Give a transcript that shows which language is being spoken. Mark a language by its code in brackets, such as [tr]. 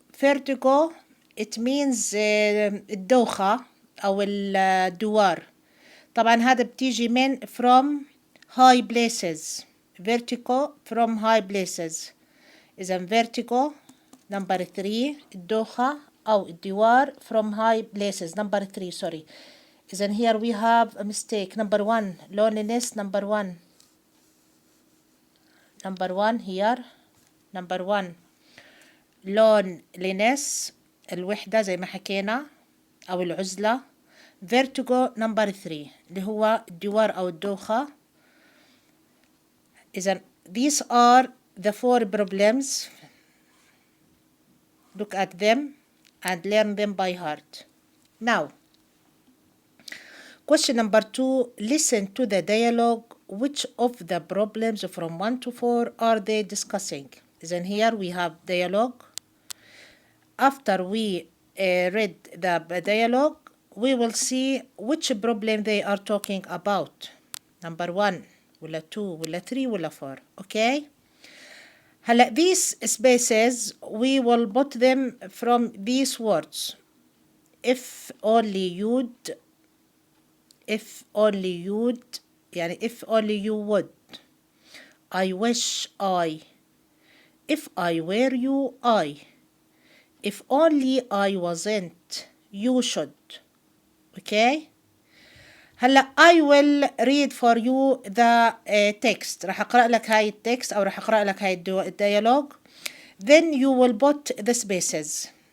[en] Vertigo it means [ar] الدوخة أو الدوار. طبعا هذا بتيجي من [en] from high places. Vertigo from high places. إذا vertigo number 3 [ar] الدوخة أو الدوار [en] from high places. Number 3 sorry. إذا here we have a mistake. Number 1 loneliness. Number 1 here. Number 1 loneliness [ar] الوحدة زي ما حكينا أو العزلة. [en] vertigo number 3 [ar] اللي هو الدوار أو الدوخة. [en] إذا these are the 4 problems. Look at them and learn them by heart. Now, question number 2, listen to the dialogue. Which of the problems from 1 to 4 are they discussing? Then here we have dialogue. After we read the dialogue, we will see which problem they are talking about. Number 1 ولا 2 ولا 3 ولا 4. Okay? هلا these spaces we will put them from these words. If only you'd. If only you'd. يعني if only you would. I wish I. If I were you, I. If only I wasn't, you should. Okay? هلا I will read for you the text. [ar] راح أقرأ لك هاي التكست أو راح أقرأ لك هاي الديالوج. [en] Then you will put the spaces.